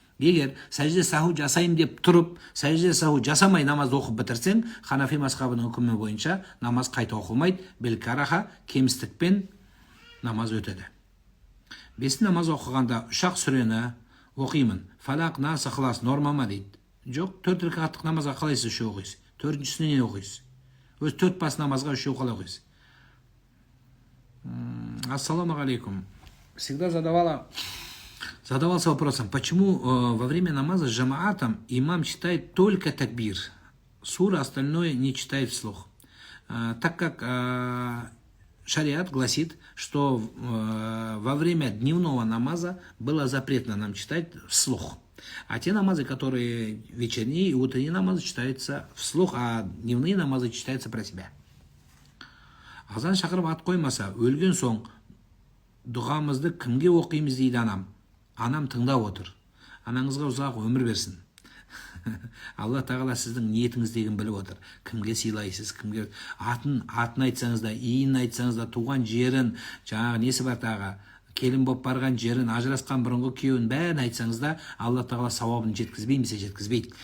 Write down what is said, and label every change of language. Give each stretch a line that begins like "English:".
Kazakh: Егер сәжде саху жасайым деп тұрып, сәжде саху жасамай намазды оқып бітірсең, Ханафи мазхабының үкімі бойынша намаз қайта оқылмайды, белкараха, кемістікпен намаз өтеді. Бес намаз оқығанда 3 сүрені оқимын. Фалақ, нас, ықылас нормама дейді. Жоқ, 4 рекаттық намазға қалайсыз 3 оқисыз? 4-шісіне не оқисыз? Өз 4 бас намазға 3 қалай оқисыз?
Arabic: Ассаламу алейкум.
Russian: Всегда задавался вопросом, почему во время намаза с джамаатом имам читает только такбир, сура остальное не читает вслух. Так как шариат гласит, что во время дневного намаза было запретно нам читать вслух. А те намазы, которые вечерние и утренние намазы, читаются вслух, а дневные намазы читаются про себя.
Kazakh: Азан шақырып ат қоймаса, өлген соң дұғамызды кімге оқимыз дейді анам. Анам тыңдап отыр. Анаңызға ұзақ өмір берсін. Алла тағала сіздің ниетіңіздегін біліп отыр. Кімге сыйлайсыз, кімге атын айтсаңыз да, иін айтсаңыз да, туған жерін, жаңағы несі бар тағы, келін боп барған жерін, ажырасқан бұрынғы күйеуін бәрін айтсаңыз да, Алла тағала сауабын жеткізбеймесе жеткізбейді.